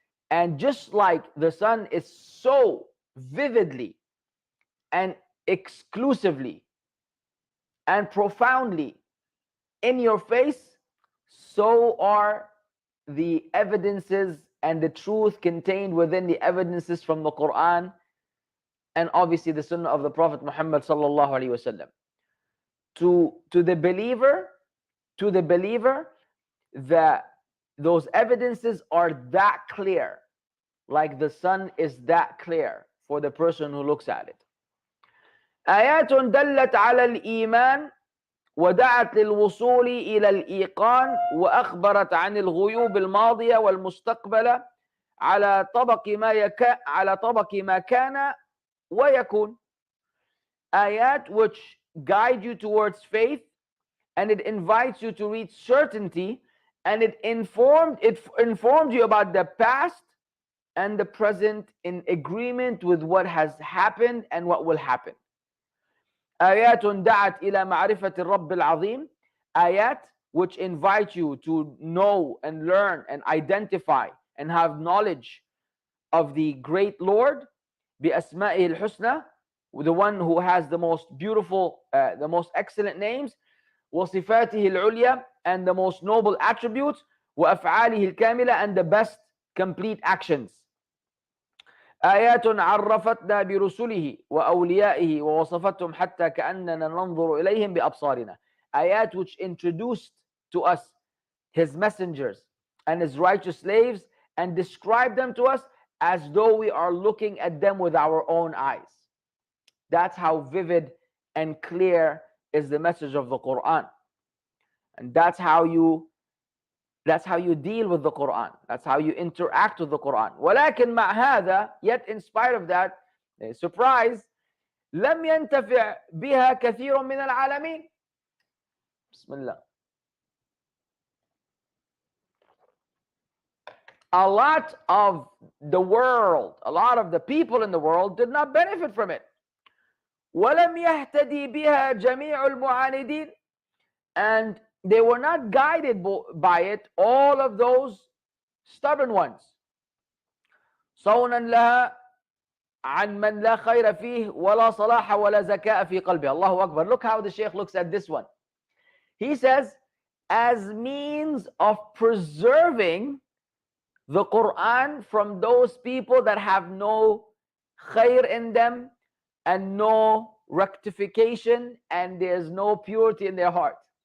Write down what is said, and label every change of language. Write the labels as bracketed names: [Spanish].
[English] And just like the sun is so vividly and exclusively and profoundly in your face, so are the evidences and the truth contained within the evidences from the Quran and obviously the Sunnah of the Prophet Muhammad sallallahu alaihi wasallam. To the believer, that those evidences are that clear, like the sun is that clear for the person who looks at it. [Arabic] آيات دلت على الإيمان ودعت للوصول إلى الإيقان وأخبرت عن الغيوب الماضية والمستقبلة على طبق ما كان ويكون. [English] Ayat which guide you towards faith, and it invites you to reach certainty, and it informed you about the past and the present in agreement with what has happened and what will happen. [Arabic] آيات دعت إلى معرفة الرب العظيم. [English] Ayat which invite you to know and learn and identify and have knowledge of the great Lord. [Arabic] بأسمائه الحسنى, [English] the one who has the most beautiful, the most excellent names. [Arabic] وصفاته العليا, [English] and the most noble attributes. [Arabic] وأفعاله الكاملة, [English] and the best complete actions. [Arabic] آيات عرفتنا برسله وأوليائه ووصفتهم حتى كأننا ننظر إليهم بأبصارنا. [English] Ayat which introduced to us his messengers and his righteous slaves and described them to us as though we are looking at them with our own eyes. That's how vivid and clear is the message of the Quran. And that's how you deal with the Quran. That's how you interact with the Quran. [Arabic] ولكن مع هذا, [English] yet in spite of that, surprise, [Arabic] لم ينتفع بها كثير من العالمين. بسم الله. [English] A lot of the world, a lot of the people in the world did not benefit from it. [Arabic] ولم يهتدي بها جميع المعاندين, [English] and they were not guided by it, all of those stubborn ones. [Arabic] صونا لها عن من لا خير فيه ولا صلاح ولا زكاء في قلبه. Allahu Akbar. [English] Look how the Shaykh looks at this one. He says, as means of preserving the Quran from those people that have no khair in them and no rectification, and there's no purity in their heart.